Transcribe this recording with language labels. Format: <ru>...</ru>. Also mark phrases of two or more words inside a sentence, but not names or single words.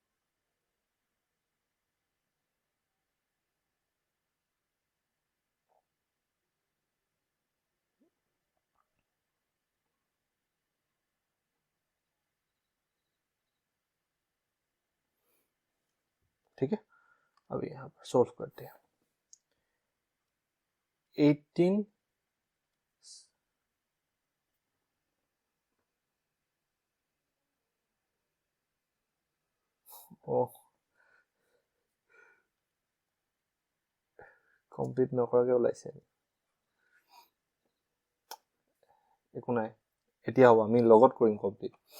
<hi>ठीक है, अब यहाँ पर सोल्व करते हैं।</hi> <as>18 ओ কমপ্লিট নকৰাকে ওলাইছে, একো নাই, এতিয়া হ'ব, আমি লগত কৰিম কমপ্লিট।</as>